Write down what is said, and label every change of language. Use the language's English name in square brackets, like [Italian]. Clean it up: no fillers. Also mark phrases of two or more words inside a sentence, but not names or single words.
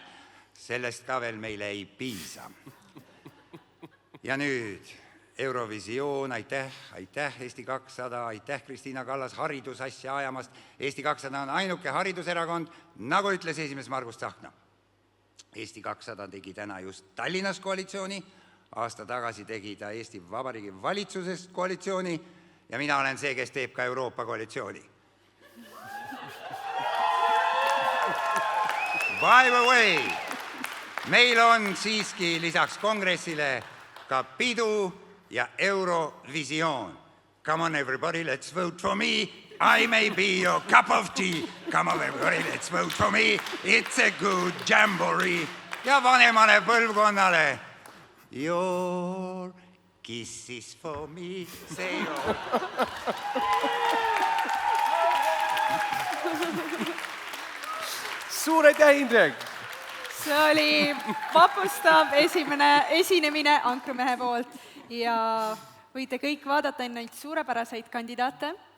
[Estonian] Sellest ka veel meile ei piisa. Ja nüüd Eurovisioon, aitäh Eesti 200, aitäh Kristiina Kallas haridusasja ajamast. Eesti 200 on ainuke hariduserakond, nagu ütles esimees Margus Tsahkna. Eesti 200 tegi täna just Tallinnas koalitsiooni, aasta tagasi tegi ta Eesti Vabariigi valitsuses koalitsiooni ja mina olen see, kes teeb ka Euroopa koalitsiooni. [English] By the way, [Estonian] meil on siiski lisaks kongressile ka pidu ja Eurovisioon. [English] Come on everybody, let's vote for me. I may be your cup of tea. Come on everybody, let's vote for me. It's a good jamboree. [Estonian] Ja vanemale põlvkonnale. [English] Your kisses for me. Say your... [Estonian] Suur aitäh, Indrek! See oli vapustav esinemine ankrumehe poolt ja võite kõik vaadata neid suurepäraseid kandidaate.